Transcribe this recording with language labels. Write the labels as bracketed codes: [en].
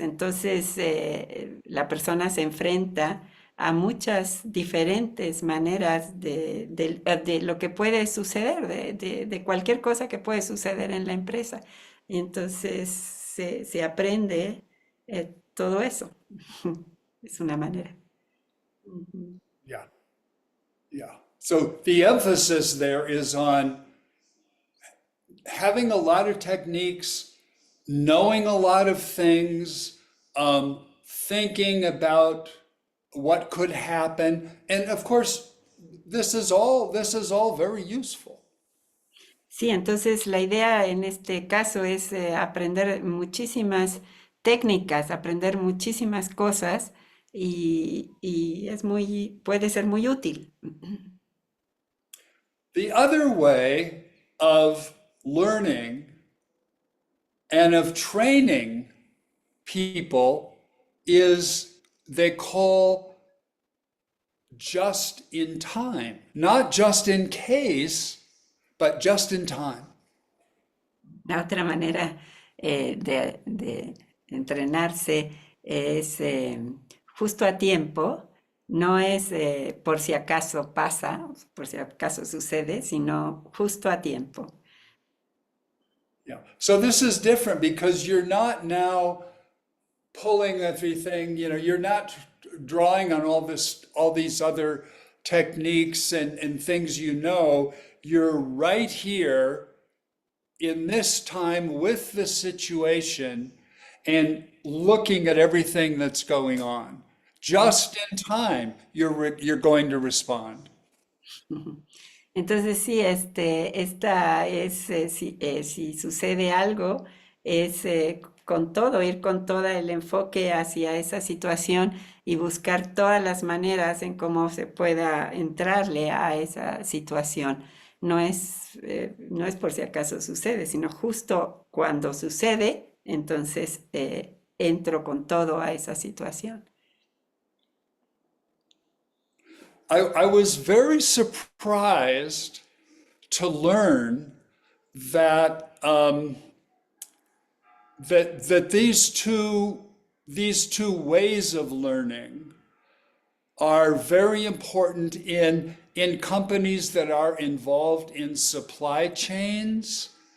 [es] Entonces, la persona se enfrenta a muchas diferentes maneras de lo que puede suceder, de cualquier cosa que puede suceder en la empresa. Y entonces se aprende todo eso. Es una manera. Ujú. Yeah, yeah. [en] So the emphasis there is on having a lot of techniques, knowing a lot of things, thinking about what could happen, and of course, this is all very useful. [es] Sí, entonces la idea en este caso es aprender muchísimas técnicas, aprender muchísimas cosas y puede ser muy útil. [en] The other way of learning and of training people is they call just in time, not just in case, but just in time. [es] La otra manera de entrenarse es justo a tiempo, no es por si acaso pasa, por si acaso sucede, sino justo a tiempo. Yeah. [en] So this is different because you're not now pulling everything, you're not drawing on all these other techniques and things you're right here in this time with the situation and looking at everything that's going on. Just in time, you're going to respond. [es] Entonces sí, esta es, si sucede algo, es con todo, ir con todo el enfoque hacia esa situación y buscar todas las maneras en cómo se pueda entrarle a esa situación. No es por si acaso sucede, sino justo cuando sucede, entonces entro con todo a esa situación. [en] I was very surprised to learn that that these two ways of learning are very important in companies that are involved in supply chains.